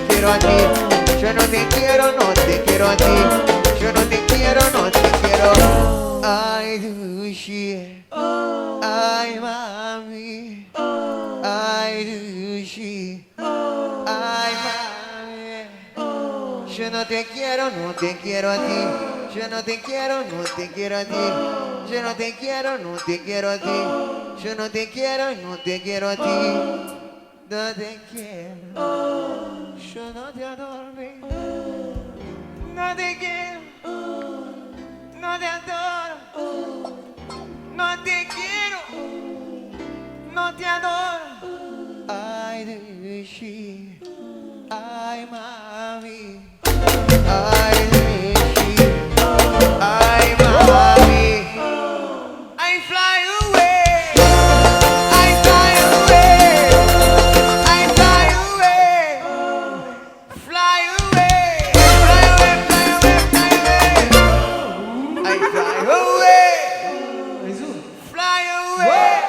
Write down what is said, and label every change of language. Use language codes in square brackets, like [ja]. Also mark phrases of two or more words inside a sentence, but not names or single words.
[es] a ti. Yo no te quiero, no te quiero a ti. Yo no te quiero, no te quiero. Ay, Dushi. Ay, mami. Ay, Dushi. Ay, mami. Yo no te quiero, no te quiero a ti. Yo no te quiero, no te quiero a ti. Yo no te quiero, no te quiero a ti. Yo no te quiero, no te quiero a ti. No te quiero. Yo no te adoro. No te quiero. No te adoro. No te quiero. No te adoro. Ay, Dushi. Ay, mami. Ay, Dushi. Ay, mami. [en] I fly away. I fly away. I fly away. Fly away. Fly away, fly away, fly away. I fly away. Fly away.